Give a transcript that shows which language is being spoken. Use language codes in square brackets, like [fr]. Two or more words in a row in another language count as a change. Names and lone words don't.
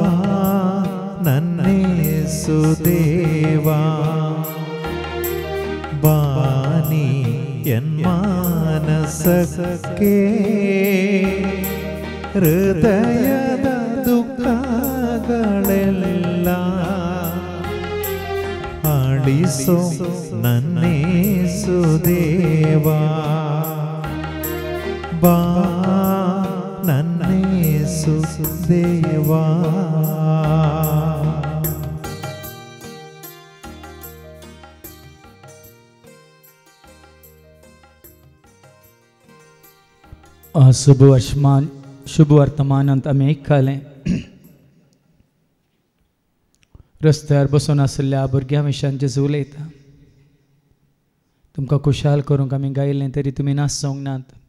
[kn] ನನ್ನೇಸು ದೇವಾ ಬಾನಿ ಮಾನಸಕ್ಕೆ ಹೃದಯದ ದುಃಖಗಳೆಲ್ಲ ಆಳಿಸೋ ನನ್ನೇಸು ದೇವಾ ಬಾ ನನ್ನೇಸು ದೇವಾ [kok] शुभ वर्तमानांत आमी आयकले रस्त्यार बसून आसलेल्या भुरग्यां विशयान जेजू उलयता तुमकां खुशाल करूंक आमी गायलें तरी तुमी नाचोंक नात